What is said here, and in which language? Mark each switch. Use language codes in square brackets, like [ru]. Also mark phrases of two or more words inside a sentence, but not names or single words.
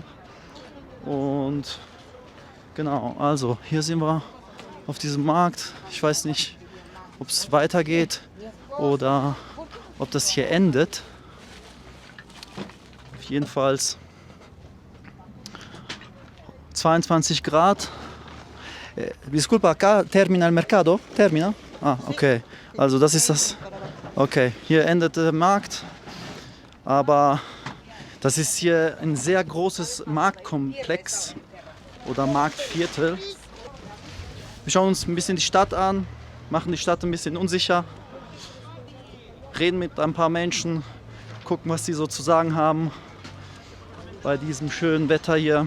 [de] Und genau, also hier sind wir auf diesem Markt. Ich weiß nicht, ob es weitergeht oder ob das hier endet. Jedenfalls 22 Grad. [es] Disculpa, acá termina el mercado? Termina? [de] Ah, okay. Also das ist das. Okay, hier endet der Markt. Aber das ist hier ein sehr großes Marktkomplex oder Marktviertel. Wir schauen uns ein bisschen die Stadt an, machen die Stadt ein bisschen unsicher, reden mit ein paar Menschen, gucken, was sie so zu sagen haben bei diesem schönen Wetter hier.